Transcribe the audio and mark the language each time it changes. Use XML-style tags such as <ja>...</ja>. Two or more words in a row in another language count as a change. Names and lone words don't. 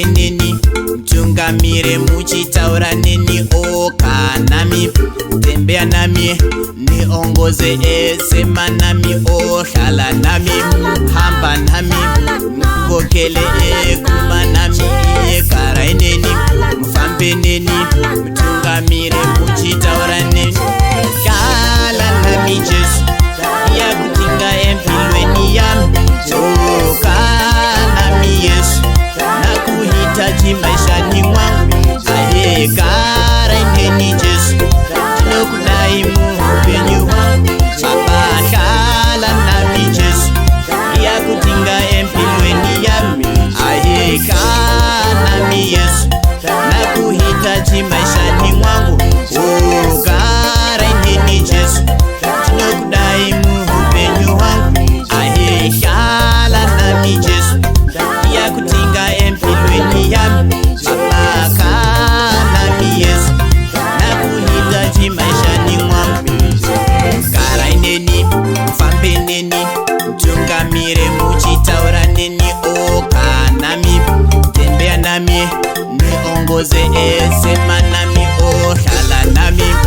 <sn>neni, mtungamire muchitaura neni oka nami,</sn> <sw>tembea nami, niongoze sema nami</sw> <zu>ohlala nami, hamba nami,</zu> <sw>mkokele kuma nami,</sw> <sn>kara ineni, mufambe neni, mtungamire muchitaura neni,</sn> <sw>kala nami Jesu,</sw> <zu>yakutinga empilweni yami,</zu> <sw>Yesu nakuhitaji maishani mwangu</sw> <sn>ahekara ineni Jesu tinokudai muupenyu wangu</sn> <zu>Baba khala nami Jesu yakutinga empilweni yami</zu> <sn>ahekara nami</sn> <sw>Yesu nakuhitaji maishani mwangu</sw> <sn>ukara ineni Jesu tinokudai muupenyu wangu ahekara nami</sn> <zu>Jesu yakutinga empilweni yami Baba kana mi</zu> <sw>Yesu nakuhitaji maishani mwangu</sw> <sn>kara ineni mfambe neni mtungamire muchitaura neni oka nami</sn> <sw>tembea nami niongoze sema nami</sw> <zu>ohlala nami</zu>